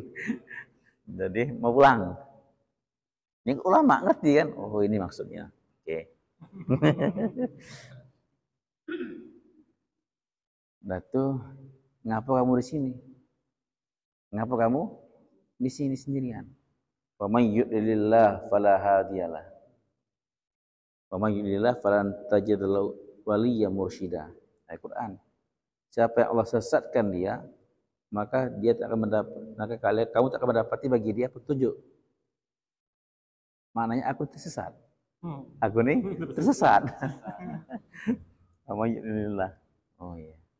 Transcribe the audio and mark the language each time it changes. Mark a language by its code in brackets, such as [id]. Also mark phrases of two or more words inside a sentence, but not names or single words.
[id] Jadi mau pulang. Ini ulama ngerti kan? Oh, ini maksudnya. Oke. Nah tuh, ngapa kamu di sini? Ngapa kamu di sini sendirian? [ar] ومن يضلل الله فلا هادي له. ومن يضلل الله فلن تجد له وليا مرشدا. [id] Al-Qur'an. Siapa yang Allah sesatkan dia, maka dia tak akan mendapat, kamu tak akan mendapati bagi dia petunjuk. Maknanya aku tersesat. Aku nih tersesat. [ar] ومن يضلل الله. [id] Oh iya.